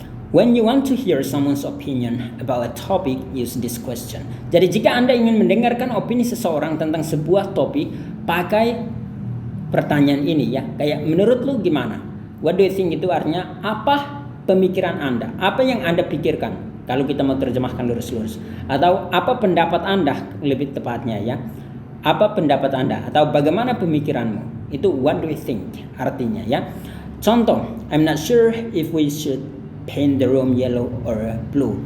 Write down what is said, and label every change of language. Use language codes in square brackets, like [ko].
[en] When you want to hear someone's opinion about a topic, use this question. [id] Jadi jika Anda ingin mendengarkan opini seseorang tentang sebuah topik, pakai pertanyaan ini ya. Kayak menurut lu gimana? [en] What do you think [id] itu artinya apa pemikiran Anda? Apa yang Anda pikirkan? Kalau kita mau terjemahkan lurus-lurus. Atau apa pendapat Anda lebih tepatnya ya. Apa pendapat Anda? Atau bagaimana pemikiranmu? Itu [en] what do you think [id] artinya ya. Contoh, [en] I'm not sure if we should paint the room yellow or blue.